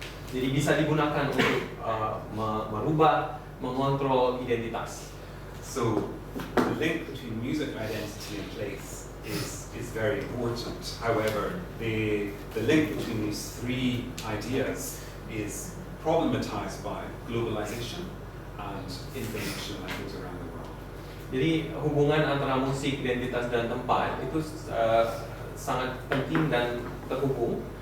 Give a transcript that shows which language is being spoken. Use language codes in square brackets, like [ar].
[id] Jadi bisa digunakan untuk merubah, mengontrol identitas. [en] So the link between music identity and place is very important. However, the link between these three ideas is problematized by globalization and information that goes around the world. [id] Jadi hubungan antara musik, identitas dan tempat itu sangat penting dan terhubung.